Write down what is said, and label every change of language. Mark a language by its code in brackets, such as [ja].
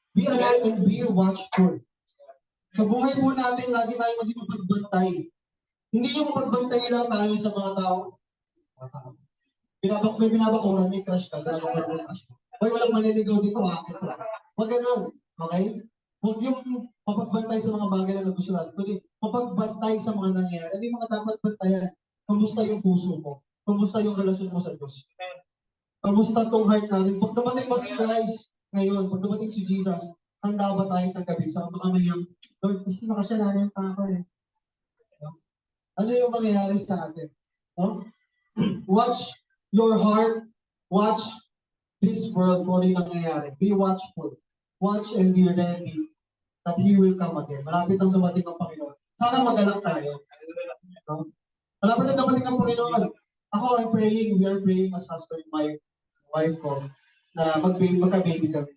[en] Be alert and be watchful. [tl] Sa buhay po natin, lagi tayo maging mapagbantay. Hindi yung mapagbantay lang tayo sa mga tao. May binabakuran, may crush ka. Hoy, walang maniligaw dito ha. Huwag ganun. Okay? Huwag yung mapagbantay sa mga bagay na gusto natin. Kundi mapagbantay sa mga nangyayari. Ano yung mga dapat bantayan? Kamusta yung puso mo? Kamusta yung relasyon mo sa Diyos? Kamusta itong heart natin? Pag dumating mo si Christ ngayon, pag dumating si Jesus, handa ba tayong tanggapin? So, baka may yung, Lord, gusto na kasi natin yung tao eh. Ano yung mangyayari sa atin? No? [en] Watch your heart. Watch this world [tl] kung ano yung nangyayari. [en] Be watchful. Watch and be ready that He will come again. [tl] Malapit ang dumating ang Panginoon. Sana magalak tayo. No? Malapit ang dumating ang Panginoon. [en] Ako, I'm praying. We are praying as husband and wife [tl] ko na magka-baby kami.